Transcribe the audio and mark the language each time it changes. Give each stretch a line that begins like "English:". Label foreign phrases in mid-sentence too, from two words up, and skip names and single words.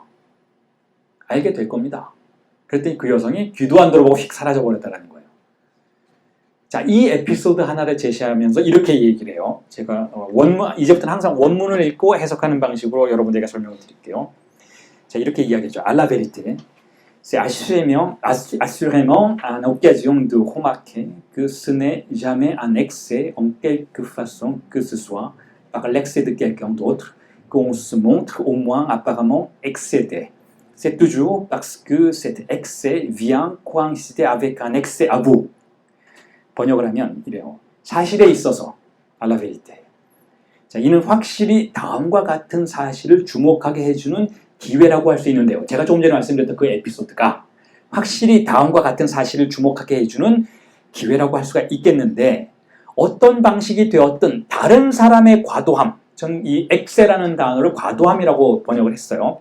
Korean: 알게 될 겁니다. 그랬더니 그 여성이 귀도 안 들어보고 휙 사라져버렸다는 거예요. 자, 이 에피소드 하나를 제시하면서 이렇게 얘기를 해요. 제가 이제부터는 항상 원문을 읽고 해석하는 방식으로 여러분들에게 설명을 드릴게요. 자, 이렇게 이야기하죠.
French: À la vérité, c'est assurément une occasion de remarquer que ce n'est jamais un excès en quelque façon que ce soit par l'excès de quelqu'un d'autre qu'on se montre au moins apparemment excédé. c'est toujours parce que cet excès vient coïncider avec un excès à vous.
Korean: 번역을 하면 이래요. 사실에 있어서
French: à la vérité.
Korean: 자, 이는 확실히 다음과 같은 사실을 주목하게 해주는 기회라고 할 수 있는데요. 제가 조금 전에 말씀드렸던 그 에피소드가 확실히 다음과 같은 사실을 주목하게 해주는 기회라고 할 수가 있겠는데 어떤 방식이 되었든 다른 사람의 과도함, 저는 이 엑세라는 단어를 과도함이라고 번역을 했어요.